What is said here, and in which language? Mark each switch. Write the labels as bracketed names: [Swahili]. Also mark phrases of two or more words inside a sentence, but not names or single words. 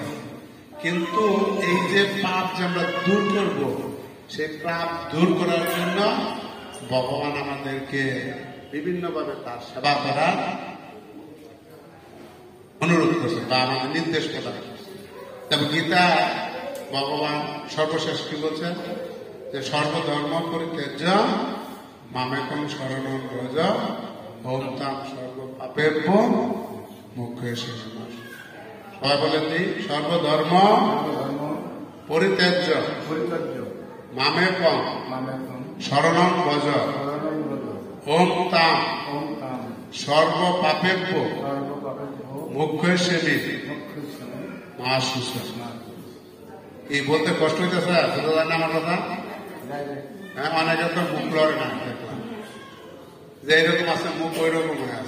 [Bangla] কিন্তু এই যে পাপ যে আমরা দূর করব, সেই পাপ দূর করার জন্য ভগবান আমাদেরকে বিভিন্নভাবে তার সেবা করার অনুরোধ করছে বা আমাদের নির্দেশ করা। তবে গীতা ভগবান সর্বশেষ কি বলছেন যে [Sanskrit] সর্বধর্ম পরিত্যাজ্য মামেকং শরণং ব্রজ ওম তাম সর্ব পাপেভ্য মোক্ষয়সি। [Bangla] সবাই বলেন যে [Sanskrit] সর্বধর্ম পরিত্যাজ্য মামেকং শরণং ব্রজ ওম তাম সর্ব পাপেভ্য মোক্ষয়সি মহাশিষ্য। [Bangla] এই বলতে কষ্ট হইতেছে, বুঝতে জানেন আমার কথা? হ্যাঁ, অনেকে তো মুখ লড়ে না, দেখলাম যে এইরকম আছে, মুখ ওই রকম হয়ে আছে।